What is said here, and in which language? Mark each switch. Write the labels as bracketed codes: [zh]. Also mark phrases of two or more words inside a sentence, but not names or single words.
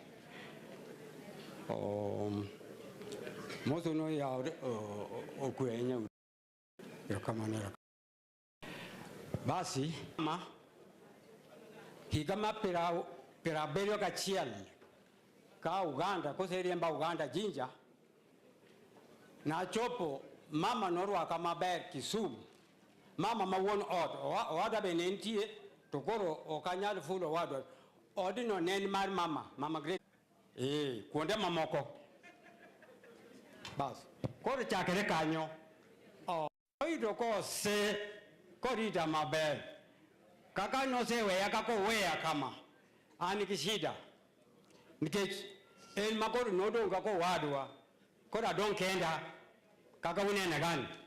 [luo] moto no ya okwenya kamano. Basi ma higa ma pira berio kachiel ka Uganda koseriemba Uganda jinja na chopo mama norwaka maber Kisumu, mama ma wuon ot owada be ne nitie to koro okanyal fulo wadwa odino nen mar mama great kuonde mamoko. Bas koro chakre kanyo oido kose korita maber kaka noseweya kaka oweya kama an gi shida nikech en makoro nodonga kowadwa koro adong' kenda kaka unene gani.